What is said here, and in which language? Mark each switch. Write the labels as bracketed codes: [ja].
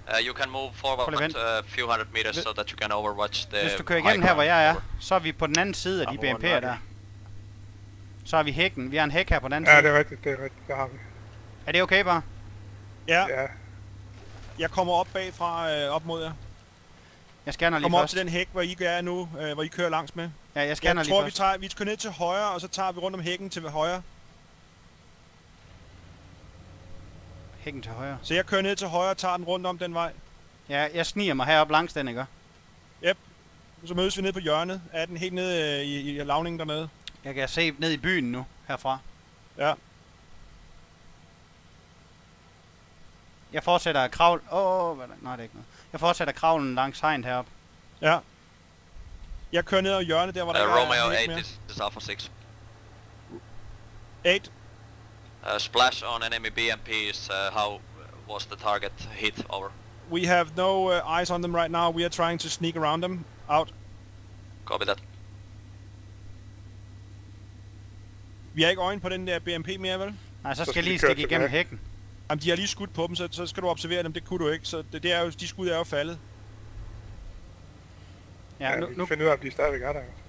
[en] You can move forward a few hundred meters so that you can overwatch the... [da] Hvis du kører igennem her, hvor jeg er, så er vi på den anden side af de BMP'er der. Så er vi hækken. Vi har en hæk her på den anden side. Ja, det er rigtigt, der har vi. Er det okay bare? Ja. Ja. Jeg kommer op bagfra, op mod jer. Jeg scanner lige først. Kommer op til den hæk, hvor I er nu, hvor I kører langs med. Ja, jeg scanner lige først. Vi kører ned til højre, og så tager vi rundt om hækken til højre. Hækken til højre. Så jeg kører ned til højre og tager den rundt om den vej. Ja, jeg sniger mig herop langs den, ikke? Yep. Så mødes vi ned på hjørnet af den, helt nede i lavningen dernede. Jeg kan se ned i byen nu, herfra. Ja. Jeg fortsætter at kravle... nej, det er ikke noget. Jeg fortsætter kravlen langs hegnet herop. Ja. Jeg kører ned ad hjørnet, der hvor der [en] Romeo 8, this is Alpha 6. 8. Splash on enemy BMPs, how was the target hit, over? We have no eyes on them right now, we are trying to sneak around them. Out. Copy that. [da] Vi har ikke øjne på den der BMP mere, vel? Nej, så skal jeg lige stikke igennem hækken. Jamen, de har lige skudt på dem, så skal du observere dem. Det kunne du ikke, så det er jo, de skud er jo faldet. Ja, nu finder ud af, at de stadigvæk er der.